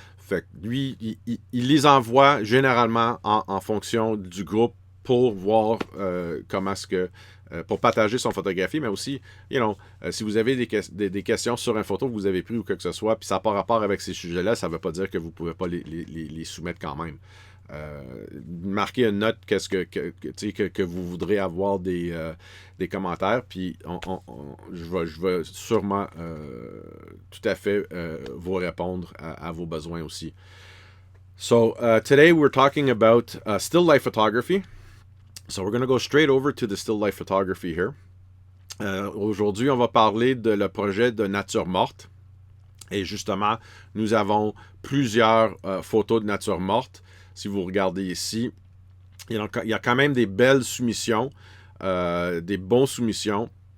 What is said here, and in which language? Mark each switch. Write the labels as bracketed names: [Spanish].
[French] Fait que lui, il les envoie généralement en fonction du groupe pour voir comment est-ce que pour partager son photographie, mais aussi, si vous avez des questions sur une photo que vous avez prise ou quoi que ce soit, puis ça n'a pas rapport avec ces sujets-là, ça ne veut pas dire que vous ne pouvez pas les soumettre quand même. Marquez une note que vous voudrez avoir des commentaires, puis je vais sûrement tout à fait vous répondre à vos besoins aussi. [English] So today we're talking about still life photography. So we're going to go straight over to the still life photography here. [French] Aujourd'hui, on va parler de le projet de nature morte. Et justement, nous avons plusieurs photos de nature morte. Si vous regardez ici, il y a quand même des belles soumissions, des bons soumissions.